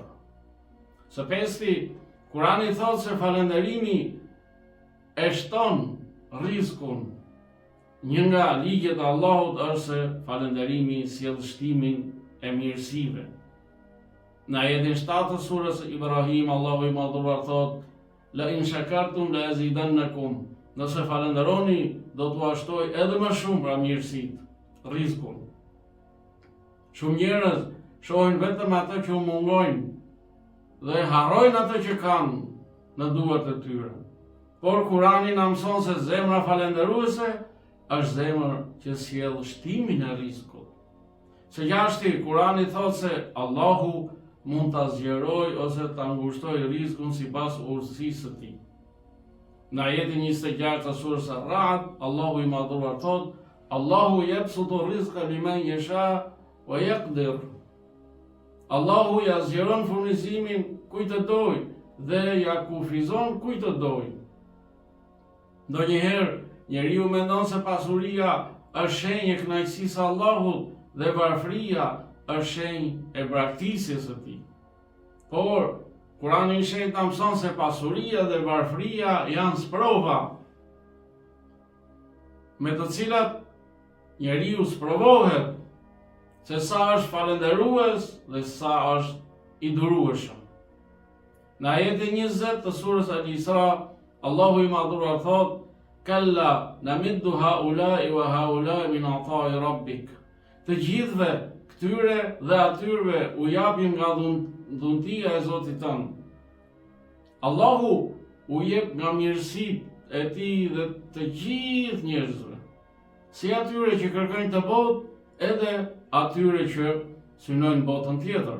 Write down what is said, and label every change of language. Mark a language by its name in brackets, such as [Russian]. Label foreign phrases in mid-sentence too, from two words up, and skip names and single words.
[Albanian] Së pesti, Kurani thotë se falënderimi e shton rrezikun. Një nga ligjet e Allahut është se falënderimi sjell shtimin e mirësive. Në ajetin 7 të surës Ibrahim, Allahu i madhruar thotë: [Arabic] "لئن شكرتم لأزيدنكم." [Albanian] Nëse falënderoni, do t'u ashtoj edhe më shumë pra mirësitë, rrezikun. Shumë njerëz shohin vetëm atë që u mungojnë dhe harrojnë atë që kanë në duart e tyre. Por Kurani na mëson se zemra falënderuese është zemër që sjell shtimin e rrezikut. Së gjashti, Kurani thotë se Allahu mund ta zgjerojë ose ta ngushtojë rrezikun sipas urtësisë së tij. Në ajetin 26 të surës Ar-Ra'd, Allahu i madhruar thotë: [Arabic] "الله يبسط الرزق لمن يشاء ويقدر." [Albanian] Allahu ja zgjeron furnizimin kujt të dojë dhe ja kufizon kujt të dojë. Ndonjëherë njeriu mendon se pasuria është shenjë e kënaqësisë së Allahut dhe varfëria është shenjë e braktisjes së tij. Por Kurani i shenjtë na mëson se pasuria dhe varfëria janë sprova me të cilat njeriu sprovohet se sa është falënderues dhe sa është i durueshëm. Në ajetin 20 të surës Al-Isra, Allahu i madhruar thotë: [Arabic] "كلا نمد هؤلاء وهؤلاء من عطاء ربك." [Albanian] Të gjithëve këtyre dhe atyre u japim nga dhuntia e Zotit tënd. Allahu u jep nga mirësitë e tij dhe të gjithë njerëzve, si atyre që kërkojnë të botë, edhe atyre që synojnë botën tjetër.